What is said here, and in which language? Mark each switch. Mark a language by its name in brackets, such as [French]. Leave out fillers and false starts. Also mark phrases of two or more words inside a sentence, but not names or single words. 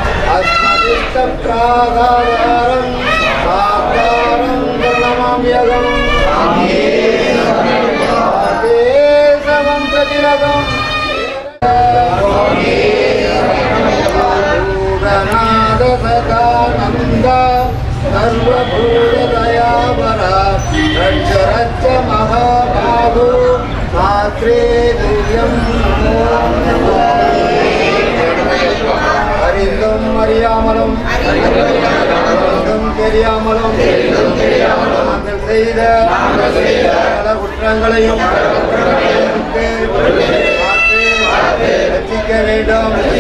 [Sanskrit] अस्मदिष्टप्राधारं साकारं प्रणमाम्यहम् देशवंशतिलकम् पूर्णनादसदानन्द सर्वभूतदयावरा रक्ष रक्ष महाबाहु शास्त्रे दिव्यं [Tamil] அறிந்தும் அறியாமலும் அறிந்தும் தெரியாமலும் நாங்கள் செய்த பல குற்றங்களையும் ரட்சிக்க வேண்டும்.